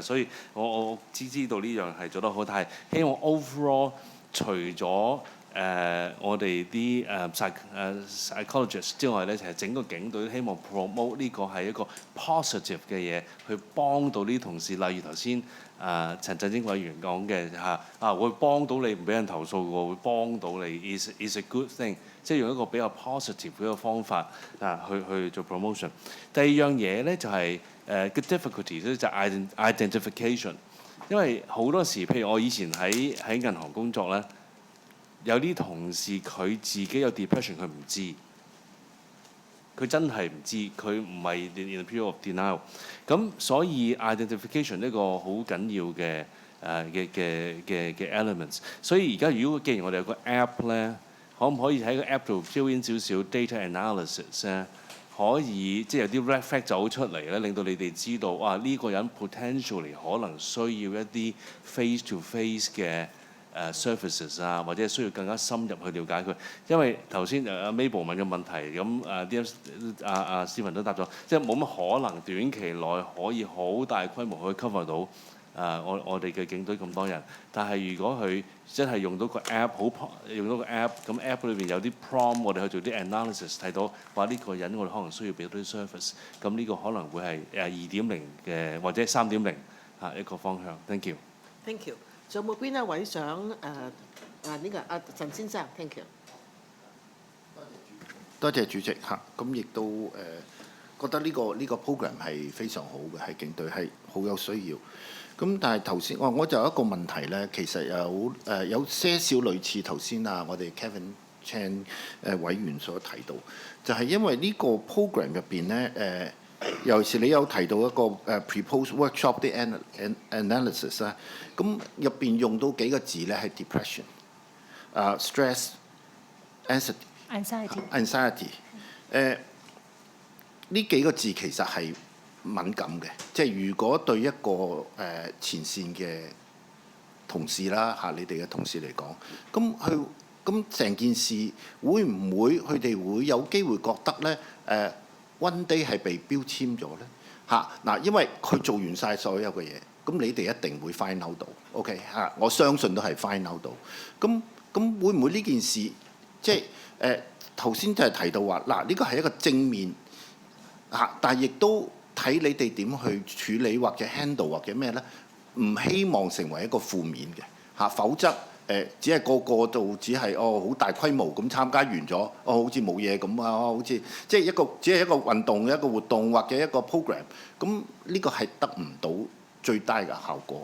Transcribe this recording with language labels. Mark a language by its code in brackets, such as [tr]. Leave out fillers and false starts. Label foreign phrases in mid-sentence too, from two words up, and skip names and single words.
[yue] 所以我知道呢樣係做得好，但係希望 overall 除咗我哋啲psychologist 之外咧，其實整個警隊希望 promote 呢個係一個 positive 嘅嘢，去幫到呢啲同事。例如頭先陳振英委員講嘅會幫到你唔俾人投訴喎，會幫到你 [en] is a good thing， [yue] 即係用一個比較 positive 嘅一個方法去做 promotion。第二樣嘢咧就係嘅 difficulty 咧就係 identification， 因為好多時譬如我以前喺銀行工作咧。有啲同事佢自己有 depression， 佢唔知，佢真係唔知，佢唔係 [en] in a period of denial。 [yue] 咁所以 identification 呢個好緊要嘅嘅 elements。所以而家如果既然我哋有個 app 咧，可唔可以喺個 app 度 [en] fill in [yue] 少少 [en] data analysis [yue] 咧？可以即係有啲 [en] red flag [yue] 走出嚟咧，令到你哋知道呢個人 potentially 可能需要一啲 [en] face to face [yue] 嘅services 啊，或者需要更加深入去了解佢。因為頭先Mabel 問嘅問題，咁Stephen 都答咗，即係冇乜可能短期內可以好大規模去 cover 到我哋嘅警隊咁多人。但係如果佢真係用到個 app， 用到個 app， 咁 app 裏邊有啲 prompt， 我哋去做啲 analysis， 睇到話呢個人我哋可能需要俾多啲 service， 咁呢個可能會係2.0嘅或者3.0一個方向。 [en] Thank you。 Thank you。 [yue] 仲有冇邊一位想呢個陳先生 ？ [en] Thank you。 [yue] 多謝主席嚇，咁亦都覺得呢個 program 係非常好嘅，係警隊係好有需要。咁但係頭先我就有一個問題咧，其實有些少類似頭先我哋 Kevin Chan 委員所提到，就係因為呢個 program 入邊咧尤其是你有提到一個 [en] pre-post workshop [yue] 啲 analysis 啦，咁入邊用到幾個字咧係 [en] depression、stress、anxiety， [yue] 呢幾個字其實係敏感嘅，即係如果對一個前線嘅同事啦你哋嘅同事嚟講，咁成件事會唔會佢哋會有機會覺得咧 [en] one day [yue] 係被標籤咗咧嗱，因為佢做完晒所有嘅嘢，咁你哋一定會 [en] find out [yue] 到 ，OK 我相信都係 [en] find out [yue] 到。咁會唔會呢件事即係頭先就係提到話呢個係一個正面但係亦都睇你哋點去處理或者 handle 或者咩咧？唔希望成為一個負面嘅否則只係個度只係好大規模咁參加完咗好似冇嘢咁好似即係只係一個運動嘅一個活動或者一個 program， 咁呢個係得唔到最大嘅效果。